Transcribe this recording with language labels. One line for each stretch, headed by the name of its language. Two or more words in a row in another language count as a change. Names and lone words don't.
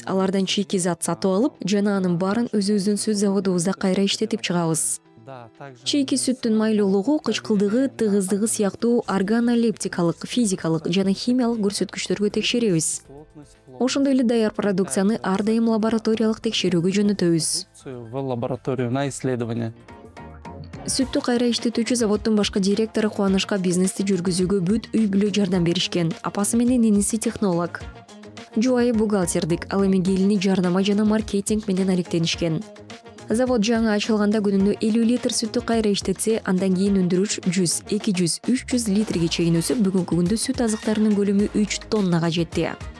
Kyrgyz: Алардан чийки зат сатып алып, жана анын баарын өзүбүздүн сүт заводубузда кайра иштетип чыгабыз. Чийки сүттүн майлуулугу, кычкылдыгы, тыгыздыгы сыяктуу органолептикалык, физикалык жана химиялык көрсөткүчтөргө текшеребиз. Ошондой эле даяр продукцияны ар дайым лабораториялык текшерүүгө жөнөтөбүз.
Russian: В лабораторию на исследование.
Kyrgyz: Сүттү кайра иштетүүчү заводдун башкы директору Кубанычка бизнести жүргүзүүгө бүт үй-бүлө жардам беришкен. Апасы менен иниси технолог. Жубайы бухгалтердик, ал эми келини жарнама жана маркетинг менен алектенишкен. Завод жаңы ачылганда күнүнө 50 литр сүттү кайра иштетсе, андан кийин өндүрүш 100, 200, 300 литрге чейин өсүп, бүгүнкү күндө сүт азыктарынын көлөмү 3 тоннага жетти.